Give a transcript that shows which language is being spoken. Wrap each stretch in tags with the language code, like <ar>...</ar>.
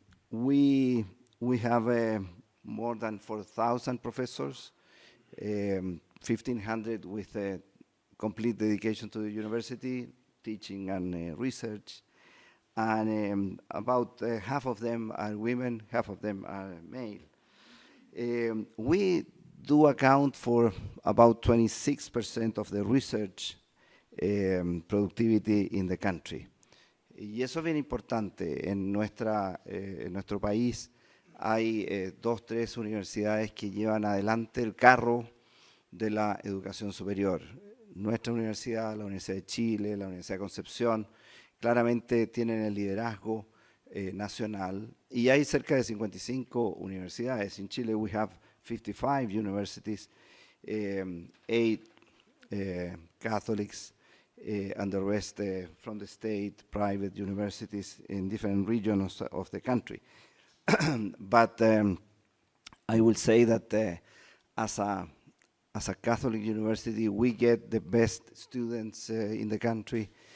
<en>We have more than 4,000 professors, 1,500 with complete dedication to the university, teaching and research. And about half of them are women, half of them are male. We do account for about 26% of the research productivity in the country.</en> <es>Y eso es bien importante. En nuestro país hay 2, 3 universidades que llevan adelante el carro de la educación superior. Nuestra universidad, la Universidad de Chile, la Universidad de Concepción, claramente tienen el liderazgo nacional, y hay cerca de 55 universidades.</es> <en>In Chile we have 55 universities, 8 Catholics, and the rest from the state, private universities in different regions of the country. But I will say that as a Catholic university, we get the best students in the country.</en>